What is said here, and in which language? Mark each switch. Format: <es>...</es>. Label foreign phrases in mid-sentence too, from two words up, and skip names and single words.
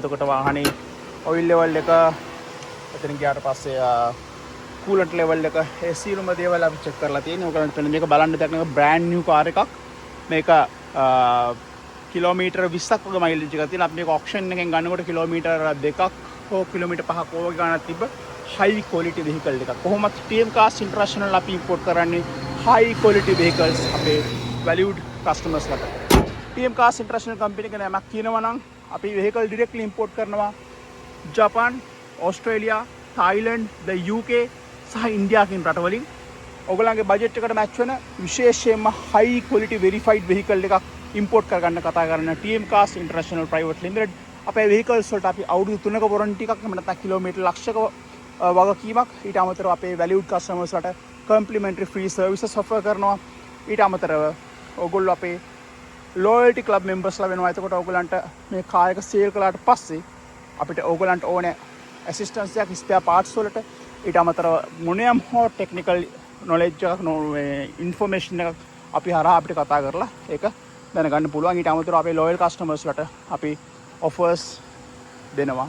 <si>එතකොට වාහනේ</si> <en>oil level</en> <si>එක, එතන ගියාට පස්සේ</si> <en>coolant level</en> <si>එක, ඒ සියලුම දේවල් අපි චෙක් කරලා තියෙනවා. ඔයගලන්ට මේක බලන්න දැක්ක</si> <en>brand new car</en> <si>එකක්. මේක කිලෝමීටර් 20ක් වගේ මයිලේජ් එකක් තියෙනවා. අපි මේක ඔක්ෂන් එකෙන් ගන්නකොට කිලෝමීටර් 2ක් හෝ කිලෝමීටර් 5ක් වගේ ගණනක් තිබ්බ</si> <en>high quality vehicle</en> <si>එකක්. කොහොමද TM Cars International අපි import කරන්නේ</si> <en>high quality vehicles</en> <si>අපේ</si> <en>valued customers</en> <si>ලාට. TM Cars International company එක නමක් කියනවා නම් අපි</si> <en>vehicle directly import</en> <si>කරනවා ජපාන්, ඕස්ට්‍රේලියා, තායිලන්ඩ්, the UK සහ ඉන්දියා කියන රටවලින් ඔයගොල්ලන්ගේ බජට් එකට මැච් වෙන විශේෂයෙන්ම</si> <en>high quality verified vehicle</en> <si>එකක් import කරගන්න කතා කරන TM Cars International Private Limited අපේ vehicles වලට අපි අවුරුදු 3ක warranty එකක් එහෙම නැත්නම් කිලෝමීටර් ලක්ෂක වගකීමක් ඊට අමතරව අපේ</si> <en>valued customers</en> <si>ලට</si> <en>complimentary free services offer</en> <si>කරනවා. ඊට අමතරව ඔයගොල්ලෝ අපේ</si> <en>loyalty club members</en> <si>ලා වෙනවා. එතකොට ඔයගොල්ලන්ට මේ කාර් එක sale කළාට පස්සේ අපිට ඔයගොල්ලන්ට ඕනේ assistance එකක්</si> <en>spare parts</en> <si>වලට ඊට අමතරව මොනියම් හෝ</si> <en>technical knowledge</en> <si>එකක් information එකක් අපි හරහා අපිට කතා කරලා ඒක දැනගන්න පුළුවන්. ඊට අමතරව අපේ</si> <en>loyal customers</en> <si>ලට අපි offers දෙනවා.</si>